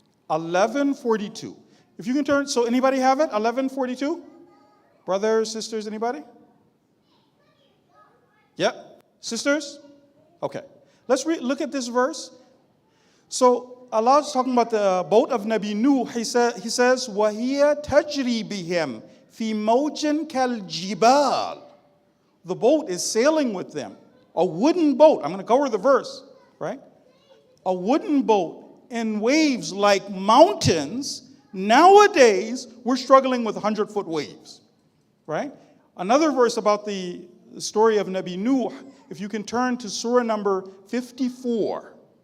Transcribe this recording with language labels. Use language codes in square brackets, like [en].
[en] 11:42. If you can turn, so anybody have it? 11:42? Brothers, sisters, anybody? Yeah? Sisters? Okay. Let's look at this verse. So Allah is talking about the boat of Nabi Nuh. He says, [ar] وَهِيَ تَجْرِي بِهِمْ فِي مَوْجٍ كَالْجِبَالِ. [en] The boat is sailing with them. A wooden boat. I'm going to cover the verse, right? A wooden boat in waves like mountains. Nowadays, we're struggling with 100-foot waves, right? Another verse about the story of Nabi Nuh, if you can turn to surah number 54.